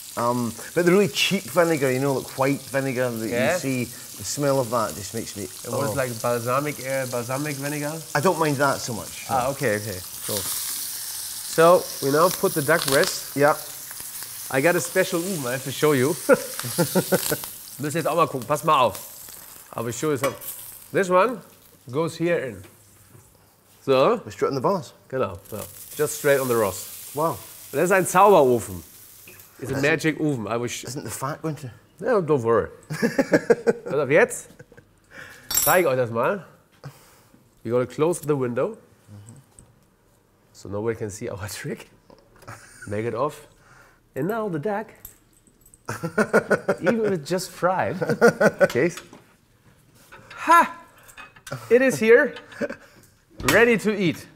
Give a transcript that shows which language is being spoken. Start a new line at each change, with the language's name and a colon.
English: But the really cheap vinegar, like white vinegar that you see, the smell of that just makes me... And what is like balsamic vinegar? I don't mind that so much. Ah, okay, cool. So, we now put the duck breast. Yeah. I got a special I have to show you.
German: Müsst jetzt auch mal gucken, pass mal auf.
English: I will show you something. This one goes here in. So. Straight in the bars.
German: Genau, so.
English: Just straight on the roast. Wow.
German: Das ist ein Zauberofen.
English: It's a magic oven. Isn't the fat going to... No, don't worry.
German: Also jetzt zeige ich euch das mal.
English: We're going to close the window. So nobody can see our trick. Make it off. And now the duck, even if it's just fried, okay. Ha! It is here, ready to eat.